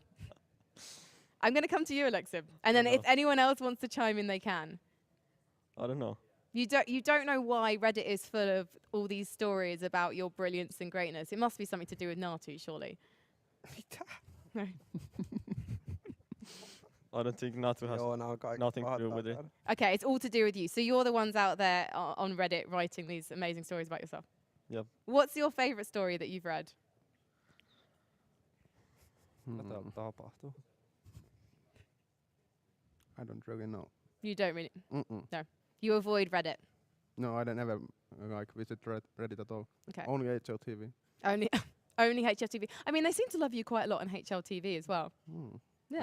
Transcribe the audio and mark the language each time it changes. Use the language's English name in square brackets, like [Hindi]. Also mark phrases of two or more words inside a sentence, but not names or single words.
[English] I'm going to come to you, Alexib, and then if anyone else wants to chime in, they can. I don't know. You don't know why Reddit is full of all these stories about your brilliance and greatness. It must be something to do with Natu, surely. No. I don't think Natu has [Finnish] Joo, nää on kaikki [English] nothing to do [Finnish] pahat [English] with it. [Finnish] täällä. [English] Okay, it's all to do with you. So you're the ones out there on Reddit writing these amazing stories about yourself. Yep. What's your favorite story that you've read? [Finnish] Mitä täällä tapahtuu? [English] I don't really know. You don't really. Mm-mm. You avoid Reddit. No, I don't ever like visit Reddit at all. Okay. Only HLTV. Only only HLTV. I mean, they seem to love you quite a lot on HLTV as well. Mm. Yeah.